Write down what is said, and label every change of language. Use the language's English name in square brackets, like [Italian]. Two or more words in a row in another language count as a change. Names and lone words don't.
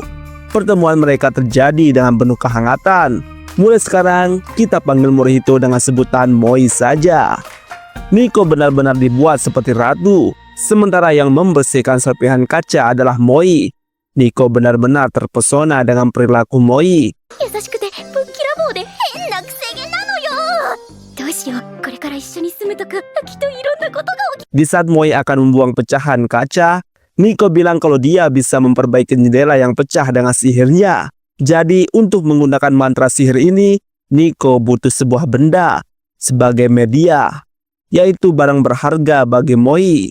[Indonesian] Pertemuan mereka terjadi dengan penuh kehangatan. Mulai sekarang kita panggil Morihito dengan sebutan Moi saja. Nico benar-benar dibuat seperti ratu, sementara yang membersihkan serpihan kaca adalah Moi. Nico benar-benar terpesona dengan perilaku Moi. [Japanese] 優しくてぶっきらぼうで変なくせ毛なのよ。どうしよう、これから一緒に住むとかきっといろんなことが起き [Indonesian] Di saat Moi akan membuang pecahan kaca, Nico bilang kalau dia bisa memperbaiki jendela yang pecah dengan sihirnya. Jadi untuk menggunakan mantra sihir ini, Nico butuh sebuah benda sebagai media, yaitu barang berharga bagi Moi.